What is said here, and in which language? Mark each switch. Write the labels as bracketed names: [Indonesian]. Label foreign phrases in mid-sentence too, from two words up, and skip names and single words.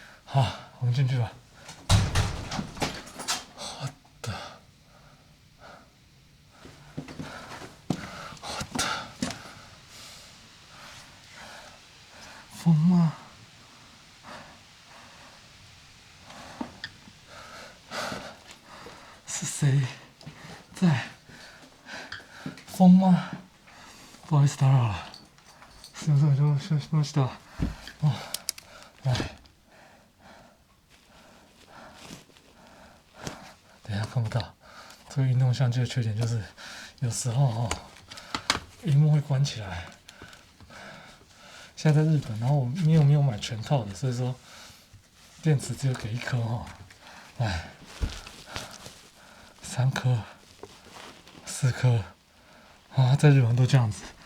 [Chinese] 好，我们进去吧。风吗？是谁在？风吗？不好意思打扰了。 [Japanese] すみません、お邪魔しました。 [Chinese] 来，等一下看不到。这个运动相机的缺点就是，有时候荧幕会关起来。现在在日本，然后我没有买全套的，所以说电池只有给1颗来，3颗、4颗，在日本都这样子。